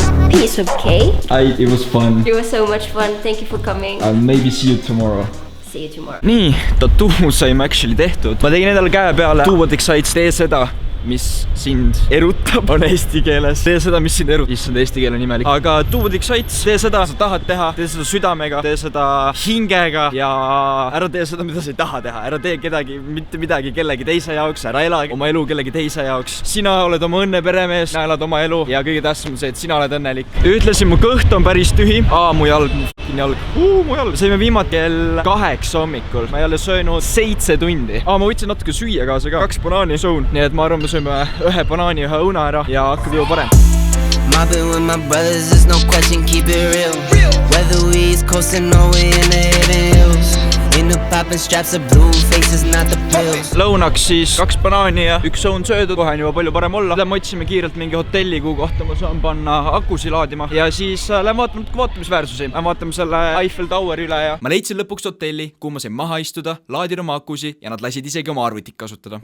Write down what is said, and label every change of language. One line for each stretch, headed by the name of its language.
English: Piece of cake. It was fun. It was so much fun. Thank you for coming. I'll maybe see you tomorrow. See you tomorrow.
Estonian: Nii, tattoo saime actually tehtud. Ma tegin endale käe peale
English: Do what excites,
Estonian: tee seda, mis sind erutab, on eesti keeles. Tee seda, mis sind erutab, issand eesti keele nimelik. Aga
English: do what excites,
Estonian: tee seda, sa tahad teha, tee seda südamega, tee seda hingega ja ära tee seda, mida sa ei taha teha. Ära tee kedagi, mitte midagi kellegi teise jaoks, ära ela oma elu kellegi teise jaoks. Sina oled oma õnne peremees, sina elad oma elu ja kõige tähtsam on see, et sina oled õnnelik. Ütlesin, mu kõht on päris tühi. Mu jalg, mu jalg. Saime viimati kell 8 hommikul. Ma ei ole söönud 7 tundi. Ma võtsin natuke süüa kaasa ka. 2 banaani sõun. Nii et ma arvan, me sööme 1 banaani, 1 õuna ära ja hakkab juba parem.
English: Mobbing with my brothers, there's no question, keep it real. Whether we East Coast or Norway in the hidden hills. In the poppin' straps of blue faces, not the pills.
Estonian: Lõunaks siis 2 banaani ja 1 õun söödud. Kohe on juba palju parem olla. Me otsime kiirelt mingi hotelli, kuhu kohta ma saan panna akusi laadima. Ja siis lähen vaatame vaatamisväärsusi. Vaatame selle Eiffel Tower üle ja... Ma leidsin lõpuks hotelli, kuhu ma sain maha istuda, laadin oma akusi ja nad lasid isegi oma arvutit kasutada.